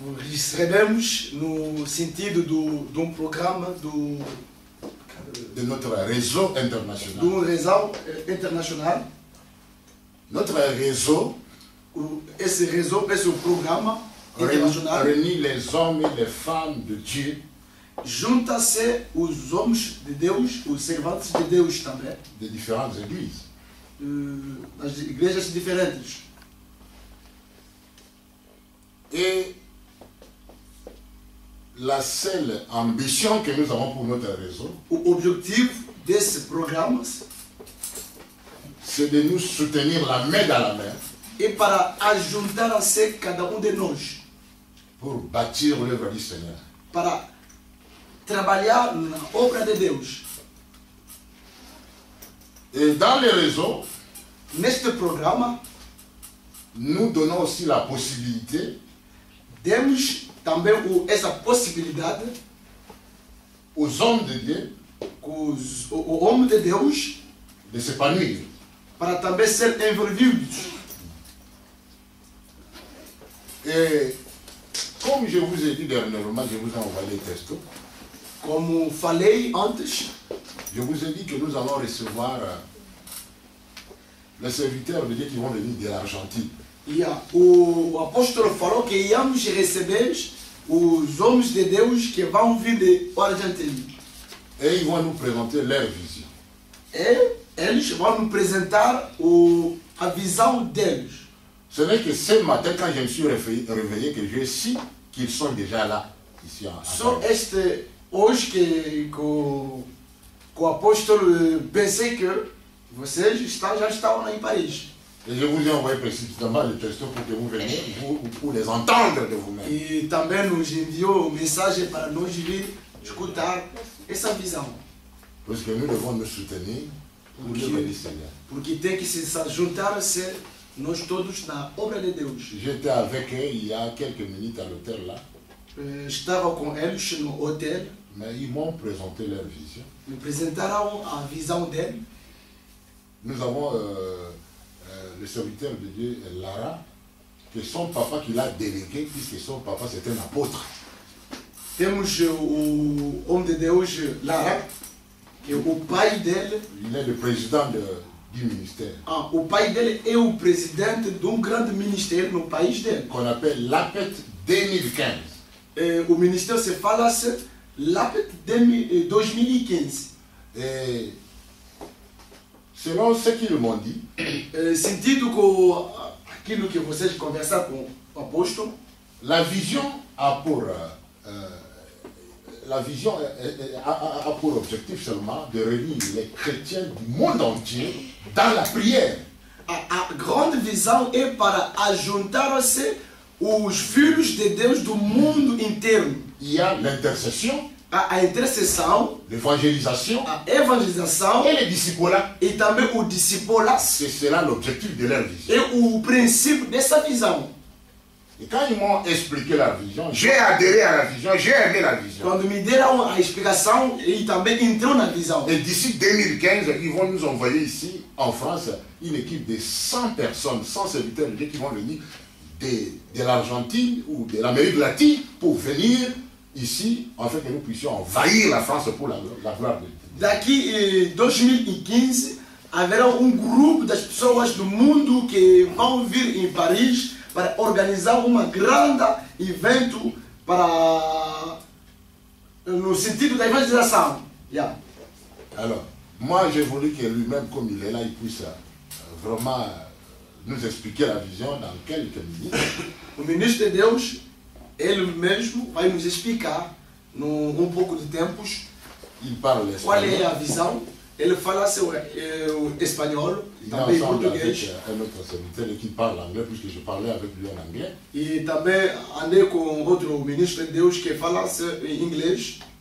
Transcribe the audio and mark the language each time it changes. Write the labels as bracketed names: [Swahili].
[Portuguese] Recebemos no sentido de um programa [French] De notre réseau international. [Portuguese] do [French] réseau international. Notre réseau [Portuguese] Esse réseau, esse programa internacional [French] réunit les hommes et les femmes de Dieu [Portuguese] junta-se os homens de Deus, os servantes de Deus também, [French] de différentes églises. [Portuguese] das igrejas diferentes. [French] Et la seule ambition que nous avons pour notre réseau, [Portuguese] O objetivo desse programa [French] c'est de nous soutenir la main dans la main [Portuguese] é para ajuntar-se cada de nós, [French] pour bâtir l'œuvre du Seigneur. [Portuguese] para trabalhar na obra de Deus. [French] Et dans le réseau, [Portuguese] Neste programa, [French] nous donnons aussi la possibilité [Portuguese] demos também essa possibilidade [French] aux hommes de Dieu [Portuguese] o homem de Deus [French] de s'épanouir. [Portuguese] para também ser envolvidos. [French] Et comme je vous ai dit dernièrement, je vous ai envoyé les textos, [Portuguese] Como falei antes, [French] je vous ai dit que nous allons recevoir les serviteurs de Dieu qui vont venir de l'Argentine. [Portuguese] o apóstolo falou que íamos receber os homens de Deus que vão vir de Argentina. [French] Et ils vont nous présenter leur vision. [Portuguese] E eles vão nos apresentar a visão deles. [French] Ce n'est que ce matin, quand je me suis réveillé, que je sais qu'ils sont déjà là, ici en [Portuguese] Só [French] Paris. [Portuguese] hoje que o apóstolo pensei que vocês já estavam em Paris. [French] Et je vous ai envoyé précisément les textos pour que vous veniez, pour les entendre de vous-même. [Portuguese] E também nos enviou mensagem para nós vir escutar essa visão. [French] Parce que nous devons nous soutenir pour l'œuvre du Seigneur. [Portuguese] Porque tem que se juntar-se nós todos na obra de Deus. [French] J'étais avec eux il y a quelques minutes à l'hôtel là, [Portuguese] Estava com eles no hotel, [French] mais ils m'ont présenté leur vision. [Portuguese] me apresentaram a visão dele. [French] Nous avons le serviteur de Dieu, Lara, que son papa qui l'a délégué, puisque son papa c'était un apôtre. [Portuguese] Temos o homem de Deus, Lara, que é o pai dele. [French] Il est le président du ministère, [Portuguese] O pai dele é o presidente de grande ministério no país dele. [French] qu'on appelle l'APET 2015. [Portuguese] O ministério se fala-se LAPET 2015. [French] Et selon ce qu'ils m'ont dit, [Portuguese] Sentido com aquilo que vocês conversaram com o apóstolo, [French] la vision a pour objectif seulement de réunir les chrétiens du monde entier dans la prière. [Portuguese] a grande visão é para ajuntar-se os filhos de Deus do mundo inteiro. [French] Il y a l'intercession, [Portuguese] A intercessão, [French] l'évangélisation [Portuguese] a evangelização [French] et le discipulat. [Portuguese] e também o discípulo [French] C'est cela l'objectif de leur vision. [Portuguese] é o princípio dessa visão. [French] Et quand ils m'ont expliqué la vision, j'ai adhéré à la vision, j'ai aimé la vision. [Portuguese] Quando me deram a explicação, ele também entrou na visão. [French] Et d'ici 2015, ils vont nous envoyer ici, en France, une équipe de 100 personnes, 100 serviteurs de Dieu qui vont venir de l'Argentine ou de l'Amérique latine pour venir ici, afin que nous puissions envahir la France pour la gloire de Dieu. [Portuguese] Daqui em 2015, haverá grupo das pessoas do mundo que vão vir em Paris para organizar grande evento para no sentido da evangelização. [English] Yeah. [French] Alors, moi j'ai voulu que lui-même, comme il est là, il puisse vraiment nous expliquer la vision dans quelques minutes. [Portuguese] O ministro de Deus, ele mesmo vai nos explicar, num pouco de tempos, [French] Il parle [Portuguese] qual é [French] l'espagnol. [Portuguese] a visão. Ele fala sobre o espanhol, [French] Il est [Portuguese] também [French] ensemble avec [Portuguese] português. [French] un autre serviteur qui parle anglais, puisque je parlais avec lui en anglais. [Portuguese] E também andei com outro ministro de Deus que fala em inglês.